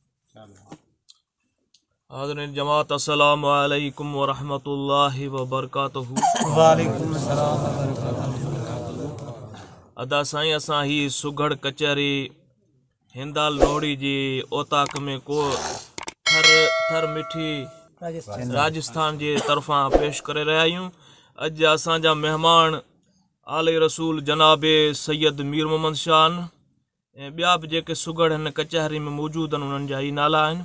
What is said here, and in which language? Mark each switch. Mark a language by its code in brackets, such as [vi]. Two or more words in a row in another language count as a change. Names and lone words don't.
[sd] हाज़रीन जमात [ar] السلام عليكم ورحمة الله وبركاته. وعليكم السلام ورحمة الله. [sd] अदा साईं असां ही सुगढ़ कचहरी हिंदाल लोहड़ी जी ओताक में को थर मिठी राजस्थान जे तरफां पेश करे रहिया आहियूं। अॼु असांजा मेहमान आले रसूल जनाबे सैयद मीर मोहम्मद शाह ऐं ॿिया बि जेके सुगढ़ हिन कचहरी में मौजूदु आहिनि उन्हनि जा ई नाला आहिनि।